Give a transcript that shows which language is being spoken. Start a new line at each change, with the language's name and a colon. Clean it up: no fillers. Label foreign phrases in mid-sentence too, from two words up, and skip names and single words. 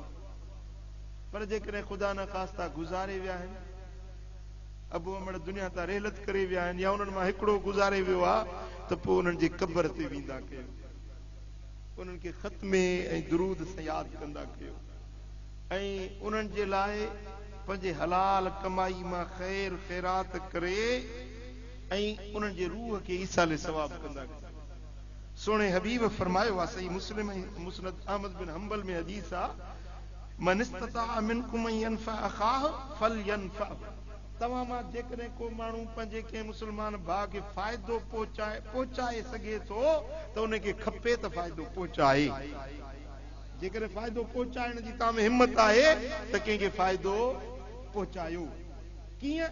Sindhi: पर जेकॾहिं ख़ुदा न ख़ास्ता गुज़ारे विया आहिनि, अबो अमड़ दुनिया तां रहलत करे विया आहिनि, या उन्हनि मां हिकिड़ो गुज़ारे वियो आहे, त पोइ उन्हनि जी क़बर ते वेंदा कयो, उन्हनि खे ख़त्मे ऐं दुरूद सां यादि कंदा कयो, ऐं उन्हनि जे लाइ पंहिंजे हलाल कमाई मां ख़ैर ख़ैरात करे ऐं उन्हनि जे रूह खे ईसाले सवाब कंदा कयो। सोणे हबीब फरमायो आहे, सही मुस्लिम ऐं मुस्नद अहमद बिन हंबल में हदीस आहे,
Arabic: من استطاع منكم أن ينفع أخاه فلينفع.
Sindhi: तव्हां मां जेकॾहिं को माण्हू पंहिंजे कंहिं मुस्लमान भाउ खे फ़ाइदो पहुचाए सघे थो त उनखे खपे त फ़ाइदो पहुचाए। जेकॾहिं फ़ाइदो पहुचाइण जी तव्हां में हिमत आहे त कंहिंखे फ़ाइदो पहुचायो। कीअं?